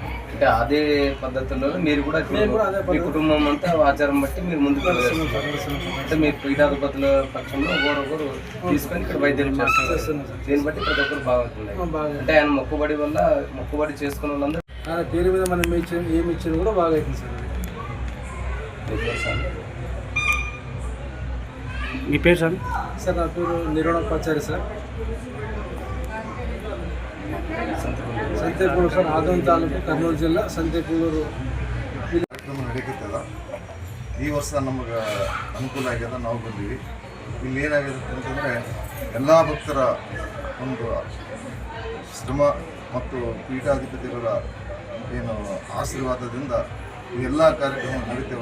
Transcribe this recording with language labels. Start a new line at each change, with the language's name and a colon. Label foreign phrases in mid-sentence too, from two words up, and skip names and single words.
Telugu: అంటే అదే పద్ధతుల్లో మీరు కూడా మీ కుటుంబం అంతా ఆచారం బట్టి మీరు ముందుకు అంటే మీరు పీఠాధిపతుల పక్షంలో ఒకరు తీసుకొని ఇక్కడ వైద్యం చేస్తున్నారు. దీన్ని బట్టి ప్రతి ఒక్కరు బాగుంటుంది. అంటే ఆయన మొక్కుబడి చేసుకున్న వాళ్ళందరూ ఆయన పేరు మీద మనం ఏమి ఇచ్చిన కూడా బాగా అవుతుంది సార్. మీ పేరు సార్? సార్ నా పేరు నిరోణప్పాచారి సార్.
Kannada: ಸಂತೆಕೂರು ಸರ್, ಆದೋನಿ ತಾಲೂಕು, ಕರ್ನೂಲು ಜಿಲ್ಲಾ, ಸಂತೆಕೂರು ನಡೀತದ. ಈ ವರ್ಷ ನಮಗೆ ಅನುಕೂಲ ಆಗ್ಯದ, ನಾವು ಬಂದೀವಿ. ಇಲ್ಲಿ ಏನಾಗಿದೆ ಅಂತಂದರೆ ಎಲ್ಲ ಭಕ್ತರ ಒಂದು ಶ್ರಮ ಮತ್ತು ಪೀಠಾಧಿಪತಿಗಳ ಏನು ಆಶೀರ್ವಾದದಿಂದ ಎಲ್ಲ ಕಾರ್ಯಕ್ರಮ ನಡೀತೇವ.